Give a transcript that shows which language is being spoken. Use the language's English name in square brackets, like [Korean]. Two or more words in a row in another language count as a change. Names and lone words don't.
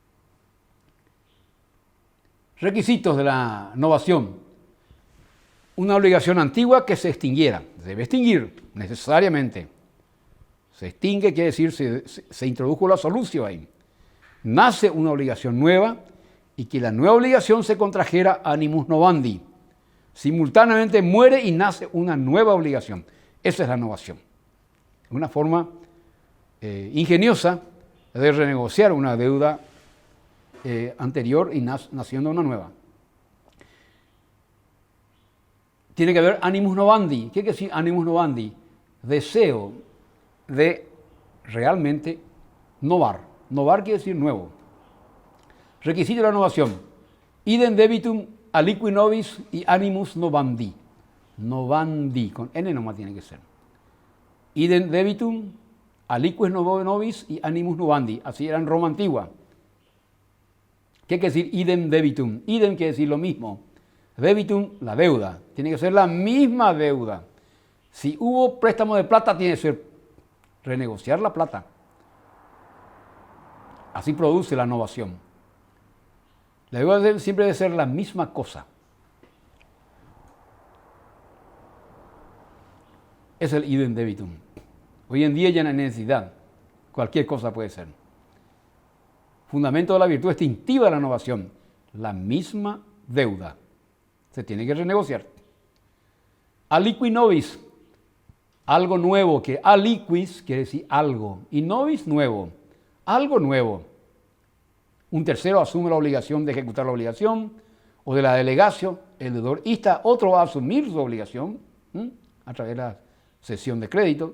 [Spanish] Requisitos de la novación. Una obligación antigua que se extinguiera. Debe extinguir necesariamente. Se extingue, quiere decir, se introdujo la solución ahí. Nace una obligación nueva y que la nueva obligación se contrajera [Latin] animus novandi. [Spanish] Simultáneamente muere y nace una nueva obligación. Esa es la novación. Una forma ingeniosa de renegociar una deuda anterior y naciendo una nueva. Tiene que haber [Latin] animus novandi. [Spanish] ¿Qué quiere decir [Latin] animus novandi? [Spanish] Deseo de realmente novar. Novar quiere decir nuevo. Requisito de la novación. [Latin] Idem debitum aliqui nobis y animus novandi. Novandi, [Spanish] con N nomás tiene que ser. [Latin] Idem debitum aliquis nobis y animus novandi. [Spanish] Así era en Roma antigua. ¿Qué quiere decir [Latin] idem debitum? [Spanish] Idem quiere decir lo mismo. Debitum, la deuda. Tiene que ser la misma deuda. Si hubo préstamo de plata, tiene que ser renegociar la plata. Así produce la novación. La deuda siempre debe ser la misma cosa. Es el [Latin] idem debitum. [Spanish] Hoy en día ya no hay necesidad. Cualquier cosa puede ser. Fundamento de la virtud extintiva de la novación. La misma deuda. Se tiene que renegociar. [Latin] Aliqui nobis. [Spanish] Algo nuevo. Que aliquis quiere decir algo. Y nobis nuevo. Algo nuevo. Un tercero asume la obligación de ejecutar la obligación o de la delegación. El deudor ista. Otro va a asumir su obligación a través de la cesión de crédito.